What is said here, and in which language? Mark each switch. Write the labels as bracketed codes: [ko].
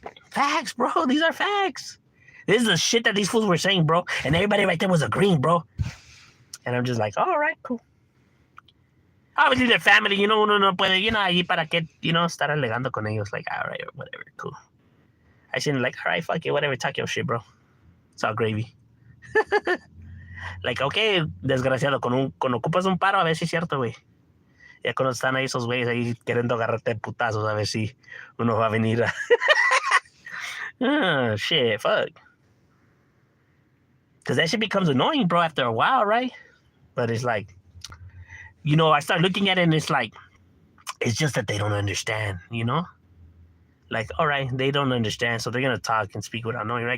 [en] Facts, bro, these are facts. This is the shit that these fools were saying, bro. And everybody right there was agreeing, bro. And I'm just like, all right, cool. Obviously, their family, [es] uno no puede, ahí para qué, estar alegando con ellos. [en] Like, all right, whatever, cool. I shouldn't like, all right, fuck it, whatever, talk your shit, bro. It's all gravy. Like, okay, [es] desgraciado, cuando ocupas un paro, a ver si es cierto, güey. Ya cuando están ahí esos güeyes ahí queriendo agarrarte de putazos, a ver si uno va a venir a... [en] Oh, shit, fuck. Because that shit becomes annoying, bro, after a while, right? But it's like, I start looking at it and it's like, it's just that they don't understand, Like, all right, they don't understand, so they're gonna talk and speak without knowing, right?